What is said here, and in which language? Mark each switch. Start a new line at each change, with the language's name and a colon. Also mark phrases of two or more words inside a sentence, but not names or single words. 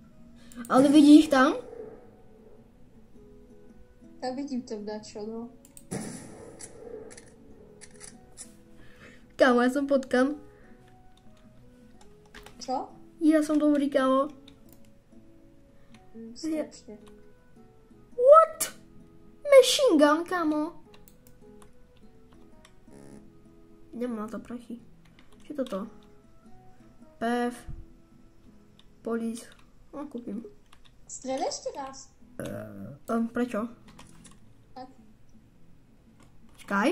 Slovak: Ale vidíš tam? Ja vidím tam dačo, no. Kámo, ja som potkam. Čo? Ja som dobrý, kámo. Strašne.
English: What? Machine gun,
Slovak: kámo. Nemám na to prachy. Čo je toto? PF. Police. No, kúpim. Strel ešte raz. Prečo? Tak. Čakaj.